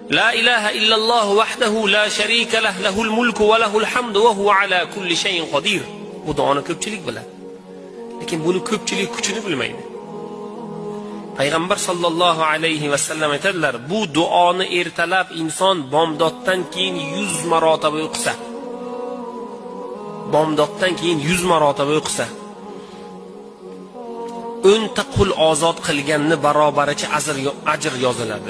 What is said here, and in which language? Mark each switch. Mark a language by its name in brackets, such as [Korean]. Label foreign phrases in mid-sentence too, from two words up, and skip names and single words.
[Arabic] لا إله إلا الله وحده لا شريك له، له الملك وله الحمد وهو على كل شيء قدير. [Uzbek] Bu duoni ko'pchilik biladi. Lekin buni ko'pchilik kuchini bilmaydi. Payg'ambar [Arabic] صلى الله عليه وسلم [Uzbek] aytadilar, bu duoni ertalab inson bomdoddan keyin 100 marotaba o'qisa, bomdoddan keyin 100 marotaba o'qisa, 10 ta qul ozod qilganni barobaricha ajr yoziladi.